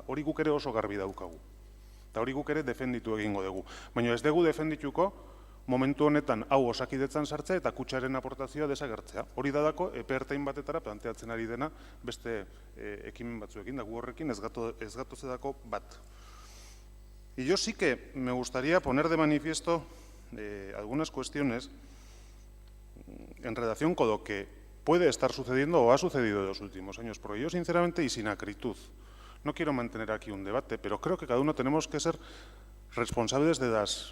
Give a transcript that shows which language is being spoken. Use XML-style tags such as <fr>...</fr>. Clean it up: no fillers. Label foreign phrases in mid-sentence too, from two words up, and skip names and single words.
<eu>Hori guk ere oso garbi daukagu. Eta hori guk ere defenditu egingo dugu. Baina ez dugu defendituko momentu honetan hau Osakidetzan sartzea eta kutxaren aportazioa desagertzea. Hori dadako epe ertain batetara planteatzen ari dena beste ekimen batzuekin, da gu horrekin ez gatozedako bat.</eu> <es>Y yo sí que me gustaría poner de manifiesto algunas cuestiones en relación con lo que puede estar sucediendo o ha sucedido en los últimos años, porque yo sinceramente y sin acritud no quiero mantener aquí un debate, pero creo que cada uno tenemos que ser responsables de las...</es>